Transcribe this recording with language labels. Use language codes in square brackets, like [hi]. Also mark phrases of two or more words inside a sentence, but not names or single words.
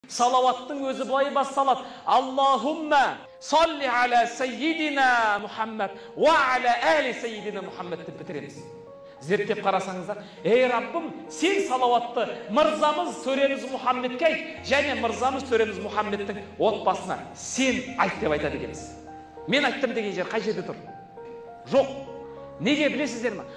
[kk] Салауаттың өзі былай басталады. [ar] اللهم صل على سيدنا محمد وعلى آل سيدنا محمد [kk] деп бітіреміз. Зерттеп қарасаңыздар, ей Раббым, сен салауатты мырзамыз төреміз Мұхаммедке айт, және мырзамыз төреміз Мұхаммедтің отбасына сен айт деп айтады екенбіз. Мен айттым деген жер қай жерде тұр? Жоқ. Неге білесіздер ме?